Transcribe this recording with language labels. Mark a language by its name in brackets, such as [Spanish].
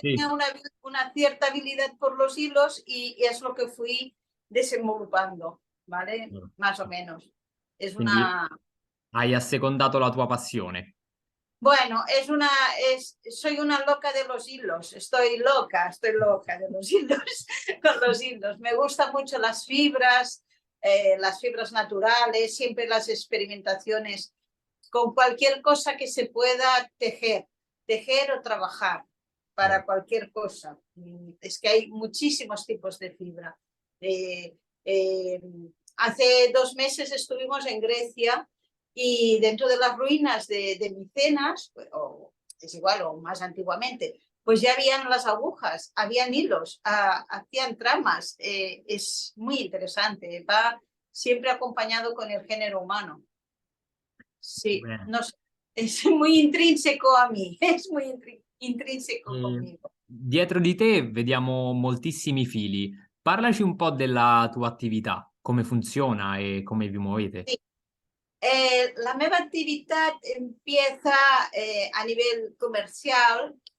[Spanish] tenía una cierta habilidad por los hilos y es lo que fui desenvolupando, ¿vale? Más o menos. Es [Italian] Quindi una, hai assecondato la tua passione. [Spanish] Bueno, soy una loca de los hilos, estoy loca de los hilos, con los hilos. Me gustan mucho las fibras naturales, siempre las experimentaciones con cualquier cosa que se pueda tejer o trabajar para cualquier cosa. Es que hay muchísimos tipos de fibra. Hace 2 meses estuvimos en Grecia y dentro de las ruinas de Micenas, o es igual, o más antiguamente, pues ya habían las agujas, habían hilos, hacían tramas. Es muy interesante, va siempre acompañado con el género humano. Sí, [Italian] Bene. [Spanish] no sé, es muy intrínseco a mí, es muy intrínseco conmigo. [Italian] Dietro di te vediamo moltissimi fili. Parlaci un po' della tua attività, come funziona e come vi muovete. [Spanish] Sí. [Catalan] La meva [Spanish] actividad empieza a nivel comercial.